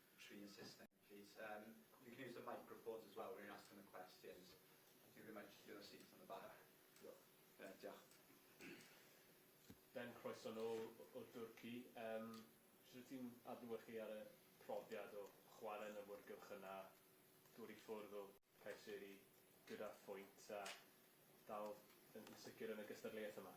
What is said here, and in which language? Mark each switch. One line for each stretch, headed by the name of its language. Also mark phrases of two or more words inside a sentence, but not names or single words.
English: three assistant, please. You can use the microphones as well when you're asking the questions. I think they might just do the seats on the back.
Welsh: Diolch. Ben, croeso nôl o Dwrci. Sut ti'n adlewyrchu ar y profiad o chwarae yn y wrgylch yna, dod I ffwrdd o Caesuri gyda phwynt a dal yn sicr yn y gystadleuaeth yma?